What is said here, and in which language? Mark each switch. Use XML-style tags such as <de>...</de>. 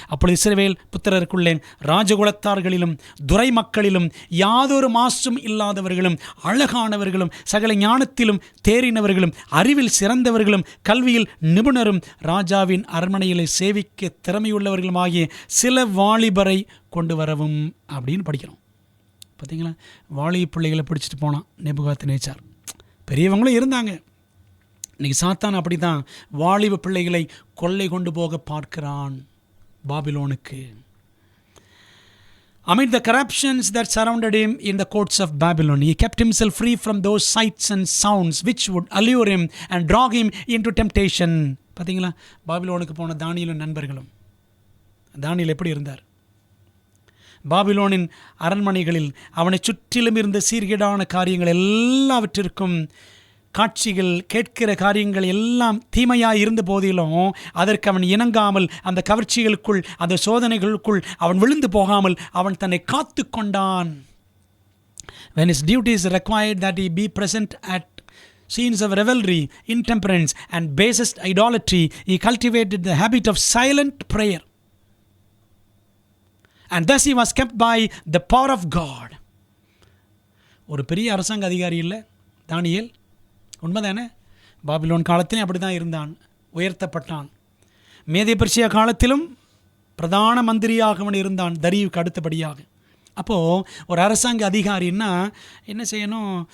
<ta>அப்பொழுது இஸ்ரவேல் புத்திரருக்குள்ளே ராஜகுலத்தார்களிலும் துரை மக்களிலும் யாதொரு மாசும் இல்லாதவர்களும் அழகானவர்களும் சகல ஞானத்திலும் தேறினவர்களும் அறிவில் சிறந்தவர்களும் கல்வியில் நிபுணரும் ராஜாவின் அரண்மனையில் சேவிக்க திறமையுள்ளவர்களுமாகிய சில வாலிபரை கொண்டு வரவும் அப்படின்னு படிக்கிறோம். பார்த்தீங்களா? வாலிப பிள்ளைகளை பிடிச்சிட்டு போனான் நேபுகாத்நேச்சார். பெரியவங்களும் இருந்தாங்க. இன்றைக்கி சாத்தான் அப்படி தான் வாலிப பிள்ளைகளை கொள்ளை கொண்டு போக பார்க்கிறான் பாபிலோனுக்கு.</ta> <en>Amid the corruptions that surrounded him in the courts of Babylon, he kept himself free from those sights and sounds which would allure him and draw him into temptation.</en> <ta>பார்த்தீங்களா? பாபிலோனுக்கு போன தானியேலும் நண்பர்களும். தானியேல் எப்படி இருந்தார்? பாபிலோனின் அரண்மனைகளில் அவனை சுற்றிலும் இருந்த சீர்கேடான காரியங்கள் எல்லாவற்றிற்கும், காட்சிகள், கேட்கிற காரியங்கள் எல்லாம் தீமையாக இருந்த போதிலும் அதற்கு அவன் இணங்காமல், அந்த கவர்ச்சிகளுக்குள், அந்த சோதனைகளுக்குள் அவன் விழுந்து போகாமல் அவன் தன்னை காத்து கொண்டான்.</ta> <en>When his duties required that he be present at scenes of revelry, intemperance and basest idolatry, he cultivated the habit of silent prayer. And thus he was kept by the power of God.</en> <ta>ஒரு பெரிய அரசாங்க அதிகாரி இல்லை தானியேல்? உண்மைதானே? Babylon காலத்திலும் அப்படி தான் இருந்தான், உயர்த்தப்பட்டான். மேதிய பெர்சியா காலத்திலும் பிரதான மந்திரியாக அவன் இருந்தான், தரியுவுக்கு அடுத்தபடியாக. அப்போது ஒரு அரசாங்க அதிகாரின்னா என்ன செய்யணும்?</ta>